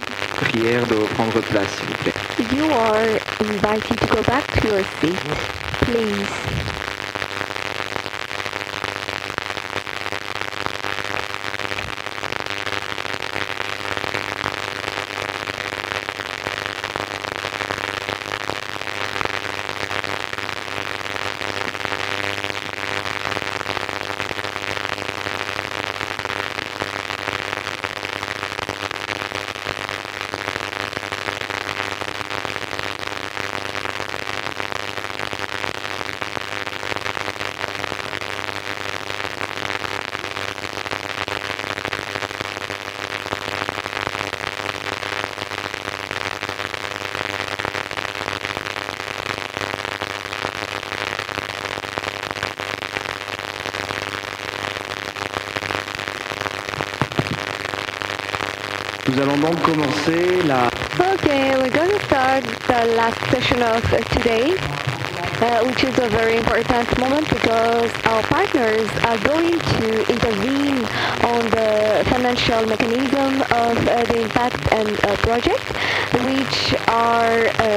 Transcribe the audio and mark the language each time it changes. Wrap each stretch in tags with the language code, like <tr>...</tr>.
<fr>Prière de reprendre place, s'il vous plaît.</fr> <en>You are invited to go back to your seat, please.</en> <fr>Nous allons donc commencer la...</fr> <en>Okay, we're going to start the last session of today, which is a very important moment because our partners are going to intervene on the financial mechanism of the impact and project, which are</en>